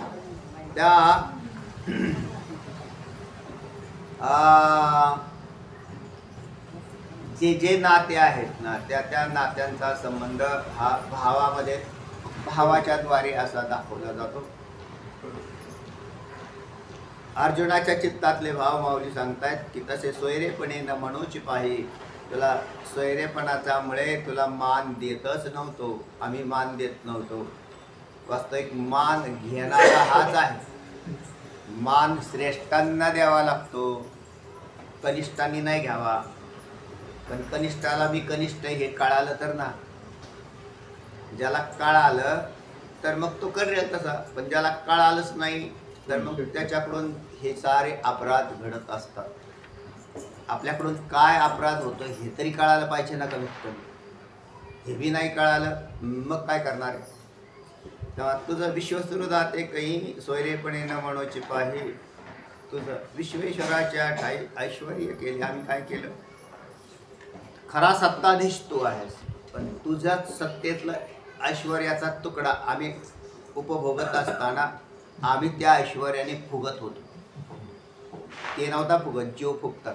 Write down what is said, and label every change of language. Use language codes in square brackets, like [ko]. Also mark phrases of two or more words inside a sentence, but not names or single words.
[mr] त्या जे नाते आहेत ना त्या नात्यांचा संबंध हा भावाच्या द्वारे असा दाखवला जातो. अर्जुनाच्या चित्तातले भाव माऊली सांगतायत की तसे सोयरेपणे न म्हणूची पाहि. तुला सोयरेपणाच्यामुळे तुला मान देतच नव्हतो, आम्ही मान देत नव्हतो. वास्तविक मान घेणारा हाच आहे. मान श्रेष्ठांना द्यावा लागतो, कनिष्ठांनी नाही घ्यावा. पण कनिष्ठाला मी कनिष्ठ हे कळालं तर ना, ज्याला कळालं तर मग तो करेल तसा, पण ज्याला कळालंच नाही तर मग त्याच्याकडून हे सारे अपराध घडत असतात. आपल्याकडून काय अपराध होतो हे तरी कळालं पाहिजे ना कमीत कमी. हे बी नाही कळालं मग काय करणार आहे. तेव्हा तुझं विश्वसृदात एकही सोयरेपणे न म्हणूची पाहि. तुझं विश्वेश्वराच्या ठाई ऐश्वर्य केले. आम्ही काय केलं, खरा सत्ताधीश तू आहेस, पण तुझ्याच सत्तेतला ऐश्वर्याचा तुकडा आम्ही उपभोगत असताना आम्ही त्या ऐश्वर्याने फुगत होतो. ते नव्हता फुगत, जीव फुगतात.